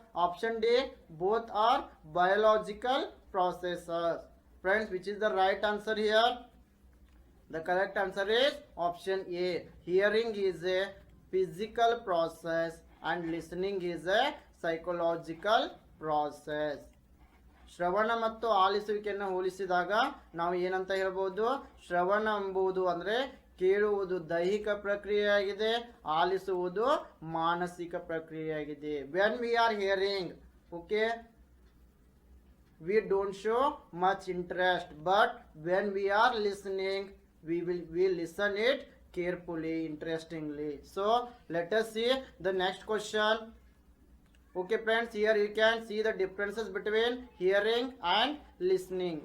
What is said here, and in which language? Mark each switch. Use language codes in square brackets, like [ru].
[en] Option D, both are biological processes. Friends, which is the right answer here? The correct answer is option A. Hearing is a physical process and listening is a psychological process. [kn] ಶ್ರವಣ ಮತ್ತು ಆಲಿಸುವಿಕೆಯನ್ನು ಹೋಲಿಸಿದಾಗ ನಾವು ಏನಂತ ಹೇಳ್ಬೋದು? ಶ್ರವಣ ಎಂಬುದು ಅಂದರೆ ಕೇಳುವುದು ದೈಹಿಕ ಪ್ರಕ್ರಿಯೆಯಾಗಿದೆ, ಆಲಿಸುವುದು ಮಾನಸಿಕ ಪ್ರಕ್ರಿಯೆಯಾಗಿದೆ. [en] When we are hearing, okay, we don't show much interest, but when we are listening, we listen it carefully, interestingly. So let us see the next question. Okay friends, here you can see the differences between hearing and listening.